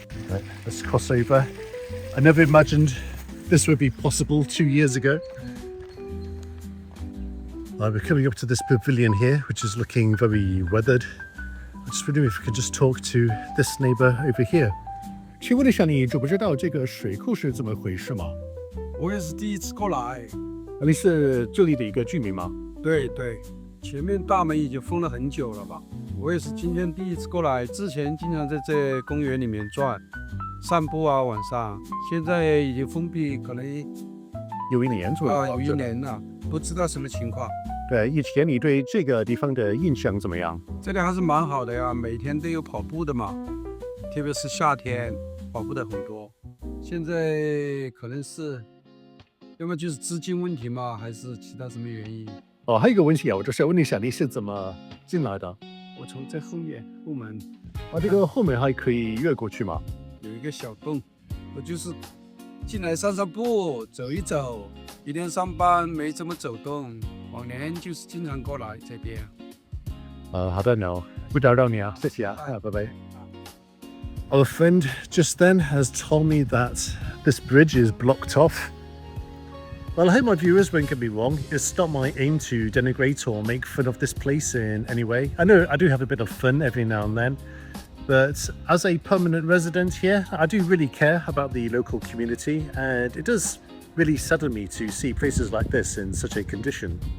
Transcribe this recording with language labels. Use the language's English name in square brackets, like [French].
[English] Right, let's cross over. I never imagined this would be possible 2 years ago. We're coming up to this pavilion here, which is looking very weathered. I just wondering if we could just talk to this neighbour over here. [Chinese] 请问一下，你知不知道这个水库是怎么回事吗？我也是第一次过来。你是这里的一个居民吗？对对，前面大门已经封了很久了吧？我也是今天第一次过来，之前经常在这公园里面转、散步啊，晚上。现在已经封闭，可能有1年左右。有1年了，不知道什么情况。对，以前你对这个地方的印象怎么样？这里还是蛮好的呀，每天都有跑步的嘛，特别是夏天跑步的很多。现在可能是，要么就是资金问题嘛，还是其他什么原因？哦，还有一个问题啊，我就是问一下你是怎么进来的？我从这后面后门。这个后面还可以越过去吗？有一个小洞，我就是进来散散步，走一走。一天上班没怎么走动，往年就是经常过来这边。好的 ，no， 不打扰你啊，谢谢啊，拜拜。 [English] Our friend just then has told me that this bridge is blocked off. Well, I hope my viewers won't get me wrong. It's not my aim to denigrate or make fun of this place in any way. I know I do have a bit of fun every now and then, but as a permanent resident here, I do really care about the local community, and it does really sadden me to see places like this in such a condition.